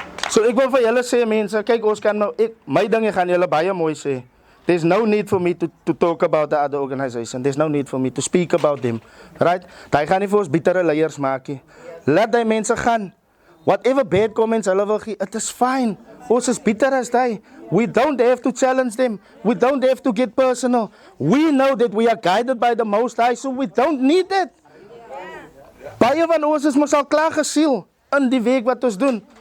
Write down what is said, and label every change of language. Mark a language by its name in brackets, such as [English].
[Afrikaans] So ek wil vir julle sê mense, kyk ons kan nou, my dinge gaan julle baie mooi sê. [English] There's no need for me to talk about the other organization. There's no need for me to speak about them. Right? [Afrikaans] Daai gaan nie vir ons bittere leiers maak nie. Laat die mense gaan. [English] Whatever bad comments [Afrikaans] hulle wil gee, [English] it is fine. [Afrikaans] Ons is bitter as die. [English] We don't have to challenge them. We don't have to get personal. We know that we are guided by the Most High, so we don't need it. [Afrikaans] Baie van ons is mos al klaar gesiel in die werk wat ons doen.